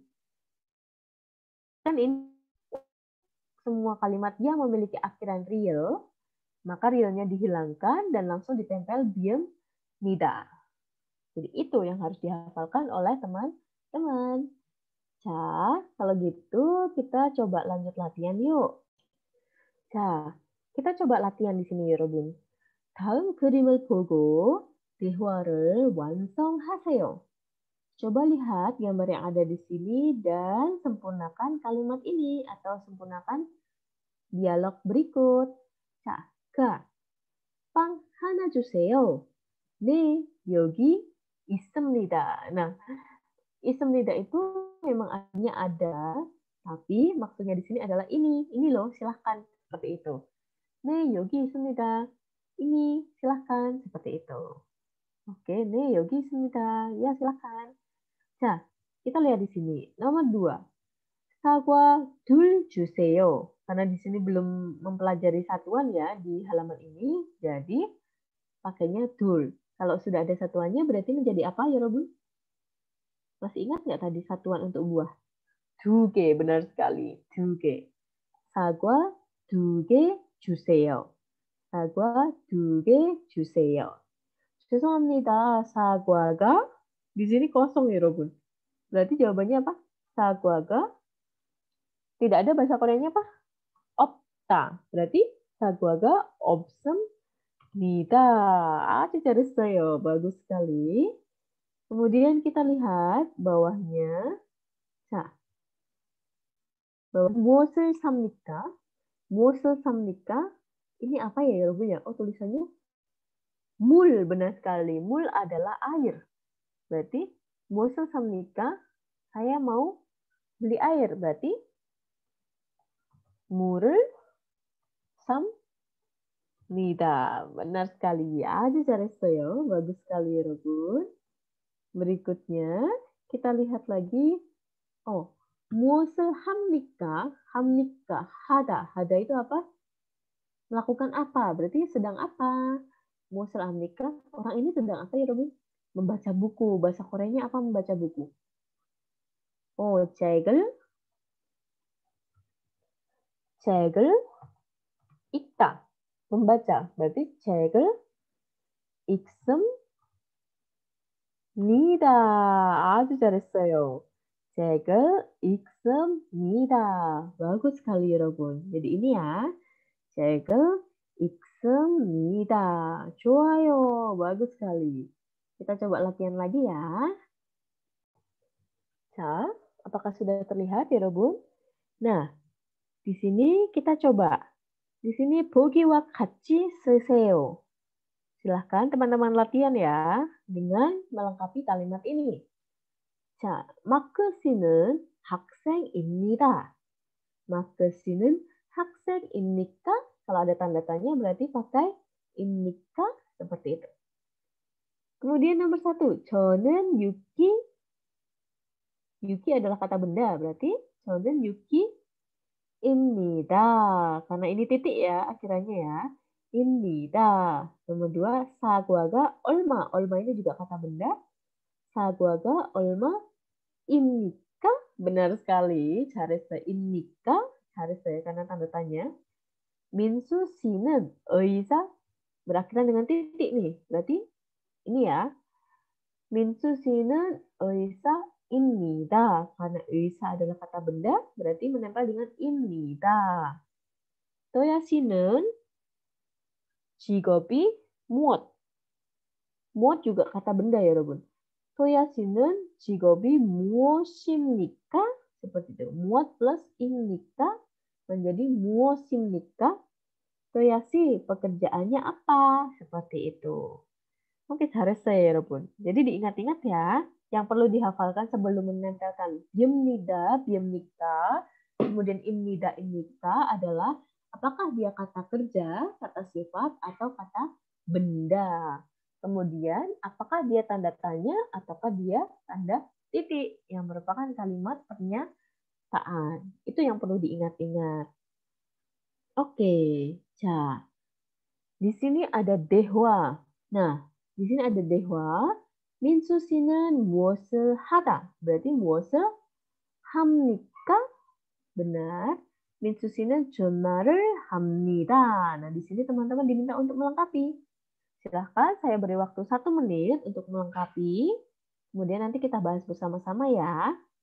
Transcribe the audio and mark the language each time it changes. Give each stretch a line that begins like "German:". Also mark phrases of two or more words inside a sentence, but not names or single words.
Indonesian: Kan ini semua kalimat yang memiliki akhiran real, maka realnya dihilangkan dan langsung ditempel diem nida. Jadi itu yang harus dihafalkan oleh teman-teman. Nah, kalau gitu kita coba lanjut latihan yuk. Nah, kita coba latihan di sini,
Korean: 여러분. 다음 그림을 보고 대화를 완성하세요.
Indonesian: Coba lihat gambar yang ada di sini dan sempurnakan kalimat ini atau sempurnakan dialog berikut.
Korean: 자, 그, 빵 하나 주세요. 네, 여기 있습니다.
Indonesian: Nah, 있습니다 itu memang artinya ada, tapi maksudnya di sini adalah ini. Ini loh, silahkan. Seperti itu.
Korean: 네, 여기 있습니다.
Indonesian: Ini, silahkan. Seperti itu. Oke,
Korean: 네, 여기 있습니다.
Indonesian: Ya, silahkan. 자, kita lihat di sini. Nomor 2.
Korean: 사과 둘 주세요.
Indonesian: Karena di sini belum mempelajari satuan ya di halaman ini, jadi pakainya 둘. Kalau sudah ada satuannya berarti menjadi apa ya, Robun? Masih ingat nggak tadi satuan untuk buah?
Korean: 두 개,
Indonesian: benar sekali.
Korean: 두 개. 사과 두 개 주세요. 사과 두 개 주세요. 죄송합니다.
Indonesian: 사과가 di sini kosong ya, Robun. Berarti jawabannya apa? 사과가 tidak ada bahasa Koreanya apa?
Korean: 없다. berarti 사과가 없습니다. Aduh, 잘했어요.
Indonesian: bagus sekali. Kemudian kita lihat bawahnya.
Korean: 자, 무엇을 삽니까? 무엇을 삽니까?
Indonesian: Ini apa ya, 여러분 ya? Oh, tulisannya 물, benar sekali. 물 adalah air. Berarti
Korean: 무엇을 삽니까?
Indonesian: Saya mau beli air. Berarti
Korean: 물을 삽니다.
Indonesian: benar sekali.
Korean: 아주 잘했어요.
Indonesian: bagus sekali, 여러분. Berikutnya, kita lihat lagi.
Korean: Oh, 무엇을 합니까? 합니까? 하다. 하다
Indonesian: itu apa? Melakukan apa? Berarti sedang apa?
Korean: 무엇을 합니까?
Indonesian: Orang ini sedang apa ya, Robin? Membaca buku. Bahasa Koreanya apa membaca buku?
Korean: Oh, 책을 읽다.
Indonesian: membaca. berarti
Korean: 책을 읽습니다. 아주 잘했어요. 책을 읽습니다.
Indonesian: bagus sekali, 여러분. jadi ini ya.
Korean: 책을 읽습니다. 좋아요.
Indonesian: bagus sekali. Kita coba latihan lagi ya. 자, apakah sudah terlihat ya, Robun? Nah, di sini kita coba. Di sini
Korean: 보기와 같이 쓰세요.
Indonesian: Silahkan teman-teman latihan ya dengan melengkapi kalimat ini.
Korean: 자, 마크 씨는 학생입니다. 마크 씨는 학생입니까?
Indonesian: Kalau ada tanda tanya berarti pakai 입니까? Seperti itu. Kemudian nomor 1,
Korean: 저는 Yuki
Indonesian: adalah kata benda, berarti
Korean: 저는 Yuki입니다.
Indonesian: Karena ini titik ya akhirannya ya.
Korean: 입니다. Nomor 2, 사과가 얼마.
Indonesian: 얼마 ini juga kata benda.
Korean: 사과가 얼마입니까?
Indonesian: Benar sekali.
Korean: 잘했어요.입니까? 잘했어요.
Indonesian: karena tanda tanya.
Korean: 민수 씨는 의사
Indonesian: berakhiran dengan titik nih. Berarti ini ya.
Korean: 민수 씨는 의사입니다.
Indonesian: Karena 의사 adalah kata benda, berarti menempel dengan 입니다.
Korean: 토야 씨는 직업이 무엇?
Indonesian: 무엇 juga kata benda ya,
Korean: 여러분. 토야 씨는 직업이 무엇입니까?
Indonesian: Seperti itu.
Korean: 무엇 plus 입니까 menjadi 무엇입니까?
Indonesian: 토야 씨 pekerjaannya apa? Seperti itu. Oke,
Korean: 잘했어요, 여러분.
Indonesian: Jadi diingat-ingat ya, yang perlu dihafalkan sebelum menempelkan biemnida, biemnika, kemudian imnida, imnika adalah apakah dia kata kerja, kata sifat, atau kata benda. Kemudian, apakah dia tanda tanya, ataukah dia tanda titik, yang merupakan kalimat pernyataan. Itu yang perlu diingat-ingat. Oke, di sini ada dehwa. Nah, di sini ada dehwa.
Korean: 민수 씨는 무엇을 하다.
Indonesian: berarti
Korean: 무엇을 합니까?
Indonesian: benar.
Korean: 민수 씨는 전화를 합니다.
Indonesian: Nah, di sini teman-teman diminta untuk melengkapi. Silahkan saya beri waktu 1 menit untuk melengkapi. Kemudian nanti kita bahas bersama-sama ya.